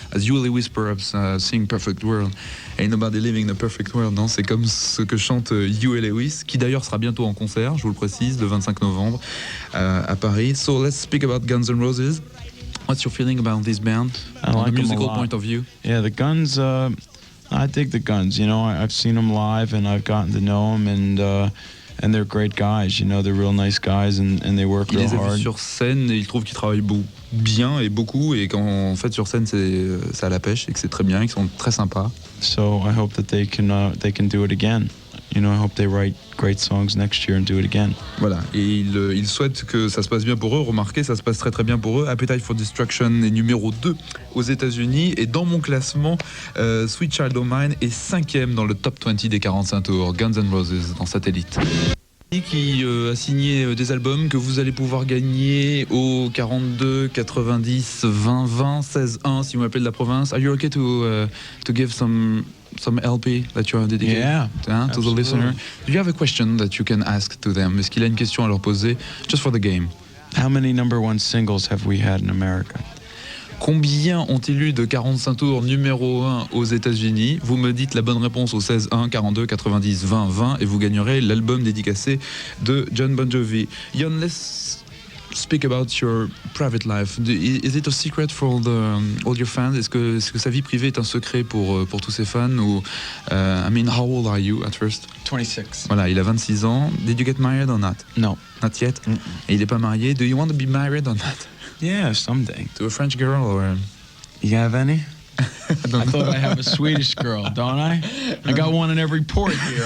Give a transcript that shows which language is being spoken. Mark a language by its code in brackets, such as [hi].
[en] As Huey Lewis perhaps sing "Perfect World," ain't nobody living in a perfect world. [fr] Non, c'est comme ce que chante Huey Lewis, qui d'ailleurs sera bientôt en concert. Je vous le précise, le 25 novembre à Paris. [en] So let's speak about Guns N' Roses. What's your feeling about this band from a musical point of view? Yeah, the Guns, I dig the Guns. You know, I've seen them live and I've gotten to know them, and they're great guys. You know, they're real nice guys and they work real hard. [fr] Il les a vus sur scène et il trouve qu'ils travaillent bien et beaucoup. Et en fait, sur scène, c'est à la pêche et que c'est très bien, qu'ils sont très sympas. So I hope that they can do it again. You know, I hope they write great songs next year and do it again. Voilà, et il souhaite que ça se passe bien pour eux. Remarquez, ça se passe très très bien pour eux. Appetite for Destruction est numéro 2 aux États-Unis. Et dans mon classement, Sweet Child O' Mine est 5e dans le top 20 des 45 tours. Guns N' Roses dans Satellite. Qui a signé des albums que vous allez pouvoir gagner au 42 90 20 20 16 1 si vous m'appelez de la province. [en] Are you okay to give some LP that you are dedicated to the listener? Do you have a question that you can ask to them? [fr] Est-ce qu'il a une question à leur poser [en] just for the game? How many #1 singles have we had in America? [fr] Combien ont-ils eu de 45 tours numéro 1 aux États-Unis? Vous me dites la bonne réponse au 16 1 42 90 20 20 et vous gagnerez l'album dédicacé de Jon Bon Jovi. [en] Jon, let's speak about your private life. Is it a secret for all your fans? [fr] Est-ce que sa vie privée est un secret pour tous ses fans? [en] Ou, I mean, how old are you at first? 26. [fr] Voilà, il a 26 ans. [en] Did you get married or not? No. Not yet? [fr] Et il n'est pas marié. [en] Do you want to be married or not? Yeah, someday. To a French girl or? You have any? I thought I have a Swedish girl, don't I? I got one in every port here.